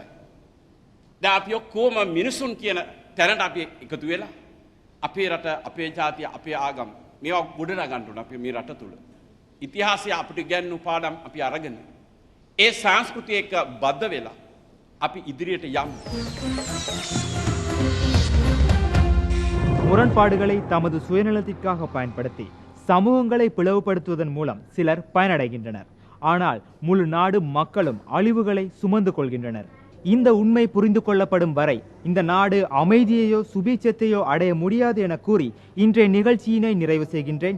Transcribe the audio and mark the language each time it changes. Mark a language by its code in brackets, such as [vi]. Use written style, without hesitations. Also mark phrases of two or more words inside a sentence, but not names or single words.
[si] දැන් අපි ඔක්කොම මිනිසුන් කියන තැනට අපි එකතු වෙලා අපේ රට, අපේ ජාතිය, අපේ ආගම මේවා ගොඩනගන්න ඕන අපි මේ රට තුල. ඉතිහාසය අපිට ඉගැන්වු පාඩම් අපි අරගෙන ඒ සංස්කෘතිය එක්ක බද්ධ වෙලා අපි ඉදිරියට යමු. [ta] முரண்பாடுகளை தமது சுயநலத்திற்காக பயன்படுத்தி சமூகங்களை பிளவுபடுத்துவதன் மூலம் சிலர் பயனடைகின்றனர். ஆனால் முழு நாடு மக்களும் அழிவுகளை சுமந்து கொள்கின்றனர். இந்த உண்மை புரிந்து கொள்ளப்படும் வரை இந்த நாடு அமைதியையோ சுபீட்சத்தையோ அடைய முடியாது என கூறி இன்றைய நிகழ்ச்சியினை நிறைவு செய்கின்றேன்.